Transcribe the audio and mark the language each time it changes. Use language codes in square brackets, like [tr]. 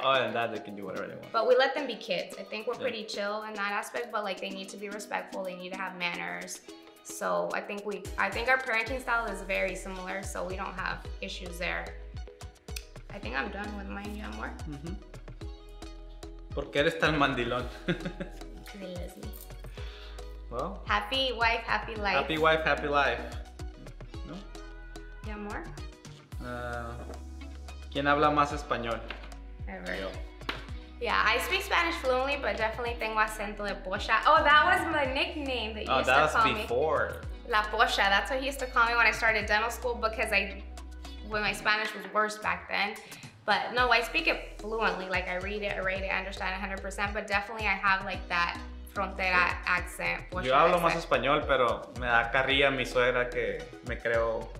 [en] other than that, they can do whatever they want. But we let them be kids. I think we're pretty chill in that aspect, but like they need to be respectful, they need to have manners. So I think our parenting style is very similar, so we don't have issues there. I think I'm done with mine. You have more? [es] ¿Por qué eres tan mandilón? [en] Because he loves me. Well. Happy wife, happy life. Happy wife, happy life. ¿No? You have more? [es] ¿Quién habla más español? [en] Ever. Yo. Yeah, I speak Spanish fluently, but definitely tengo acento de pocha. Oh, that was my nickname that you used to call me. Oh, that was before. La pocha, that's what he used to call me when I started dental school because when my Spanish was worse back then. But no, I speak it fluently. Like I read it, I write it, I understand it 100%, but definitely I have like that frontera accent. [es] Yo hablo más español, pero me da carrilla mi suegra que me creo